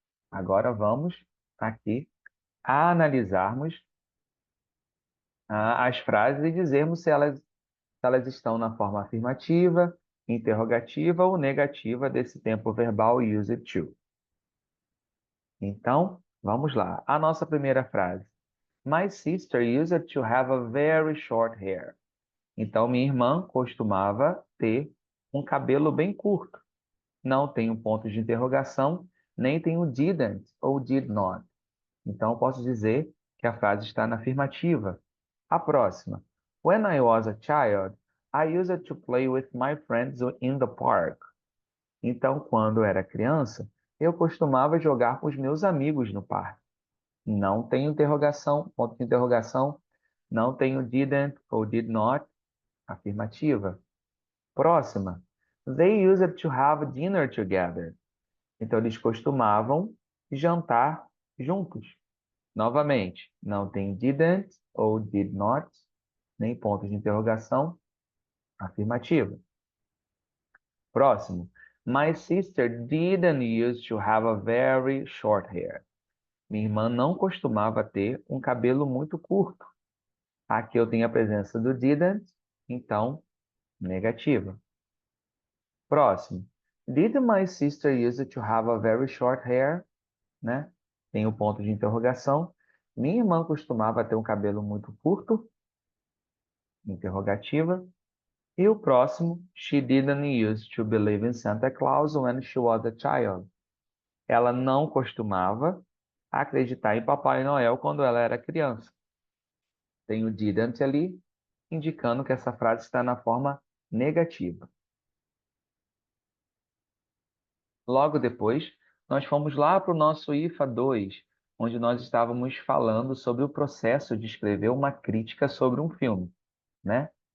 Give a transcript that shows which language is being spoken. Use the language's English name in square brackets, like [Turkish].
[Portuguese] Agora vamos aqui analisarmos as frases e dizermos se elas estão na forma afirmativa, interrogativa ou negativa desse tempo verbal used to. Então, vamos lá. A nossa primeira frase. [English] My sister used to have a very short hair. [Portuguese] Então, minha irmã costumava ter um cabelo bem curto. Não tem um ponto de interrogação, nem tem o didn't ou did not. Então, eu posso dizer que a frase está na afirmativa. A próxima. [English] When I was a child, I used to play with my friends in the park. [Portuguese] Então, quando eu era criança, eu costumava jogar com os meus amigos no parque. Não tem interrogação, ponto de interrogação. Não tem o didn't ou did not. Afirmativa. Próxima. [English] They used to have dinner together. [Portuguese] Então, eles costumavam jantar juntos. Novamente, não tem didn't ou did not, nem pontos de interrogação. Afirmativa. Próximo. [English] My sister didn't used to have a very short hair. [Portuguese] Minha irmã não costumava ter um cabelo muito curto. Aqui eu tenho a presença do didn't, então, negativa. Próximo. [English] Did my sister used to have a very short hair? [Portuguese] Né? Tem o ponto de interrogação. Minha irmã costumava ter um cabelo muito curto? Interrogativa. E o próximo, [English] she didn't used to believe in Santa Claus when she was a child. [Portuguese] Ela não costumava acreditar em Papai Noel quando ela era criança. Tem o didn't ali, indicando que essa frase está na forma negativa. Logo depois, nós fomos lá para o nosso IFA 2, onde nós estávamos falando sobre o processo de escrever uma crítica sobre um filme, né?